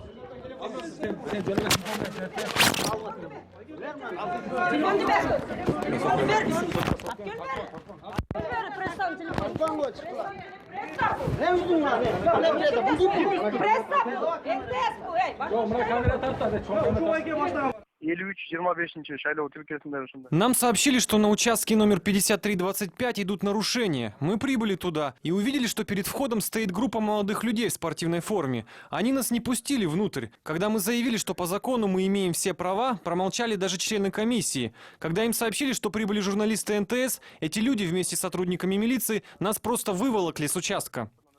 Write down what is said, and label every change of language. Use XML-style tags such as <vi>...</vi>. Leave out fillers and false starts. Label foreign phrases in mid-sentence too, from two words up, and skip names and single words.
<tr>Telefonu ver. Telefonu ver. Telefon mu çıktı? Ne üzdün lan? Ne bileyim? Buldun mu? Yok, bana kamera tartta. Çok</tr> <ky>53-25 шайлоо тилкесинде ушундай.</ky> <ru>Нам сообщили, что на участке номер 5325 идут нарушения. Мы прибыли туда и увидели, что перед входом стоит группа молодых людей в спортивной форме. Они нас не пустили внутрь. Когда мы заявили, что по закону мы имеем все права, промолчали даже члены комиссии. Когда им сообщили, что прибыли журналисты НТС, эти люди вместе с сотрудниками милиции нас просто выволокли с участка.</ru>